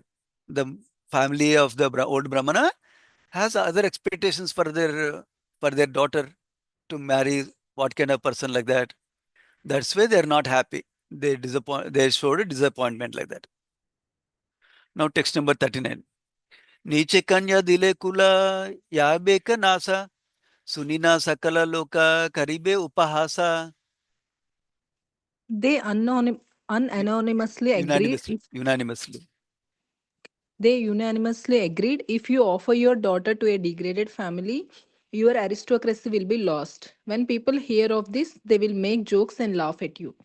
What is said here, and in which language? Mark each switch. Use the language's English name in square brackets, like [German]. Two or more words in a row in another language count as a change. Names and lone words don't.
[English] The family of the old Brahmana has other expectations for their daughter to marry what kind of person like that. That's why they're not happy. They showed a disappointment like that. Now text number 39. [Bangla] নীচে কন্যা দিলে কুল যাবে কা নাশ শুনিনা সকল লোক করিবে উপহাস. [English] They unanimously agreed Unanimously. if Unanimously. They unanimously agreed if you offer your daughter to a degraded family, your aristocracy will be lost. When people hear of this, they will make jokes and laugh at you.